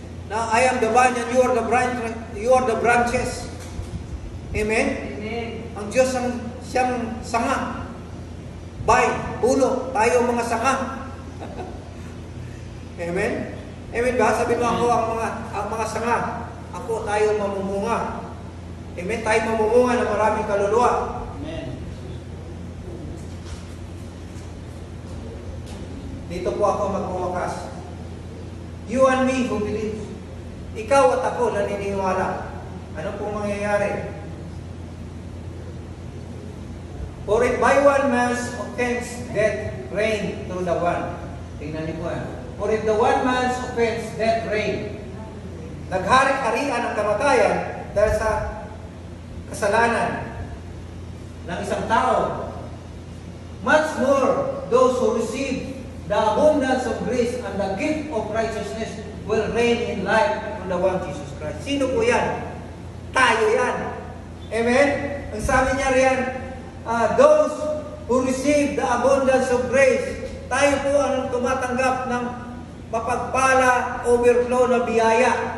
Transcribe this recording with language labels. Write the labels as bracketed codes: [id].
[en] Na I am the vine and you are the branches. [tl] Amen? Amen. Ang Diyos siyang sanga. Vine, puno, tayo mga sanga. Amen? Amen ba? Sabi mo ako ang mga sanga. Ako tayo mamumunga. Amen? Tayo mamumunga ng maraming kaluluwa. Amen. Dito po ako magwawakas. [en] You and me who believe. [tl] Ikaw at ako naniniwala. Ano pong mangyayari? [en] For if by one man's offense death reigned through the one. [tl] Tingnan niyo po yan. [en] For if the one man's offense death reigned. [tl] Naghari-harian ang kamatayan dahil sa kasalanan ng isang tao. [en] Much more, those who receive the abundance of grace and the gift of righteousness will reign in life through the one Jesus Christ. [tl] Sino po yan? Tayo yan. Amen? Ang sabi niya riyan, [en] those who receive the abundance of grace, [tl] tayo po ang tumatanggap ng mapagpala, overflow na biyaya.